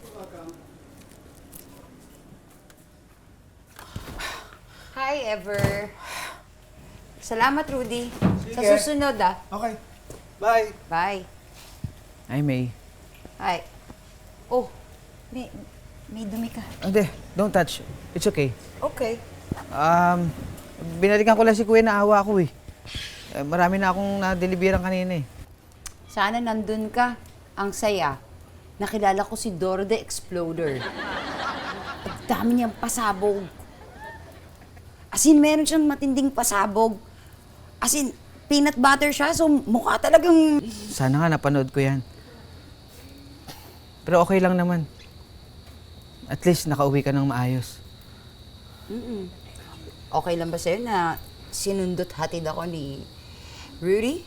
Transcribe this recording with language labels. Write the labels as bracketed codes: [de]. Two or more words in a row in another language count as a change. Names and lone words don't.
[tl] Hi, Ever. Salamat, Rudy. Sa Sige. susunod, ha? [en] Okay. Bye. Bye. [tl] Ay, May. Hi. Oh, may dumi ka. Hindi, [en] don't touch. It's okay. Okay. [tl] Binalikan ko lang si Kuya na awa ako eh. Marami na akong na-deliveran kanina eh. Sana nandun ka. Ang saya. Nakilala ko si Dora the Exploder. Ang dami niyang pasabog. [en] As in, [tl] meron siyang matinding pasabog. [en] As in, peanut butter [tl] siya, so mukha talagang... Sana nga napanood ko yan. Pero okay lang naman. [en] At least [tl] nakauwi ka ng maayos. Okay lang ba sa'yo na sinundot hatid ako ni Rudy?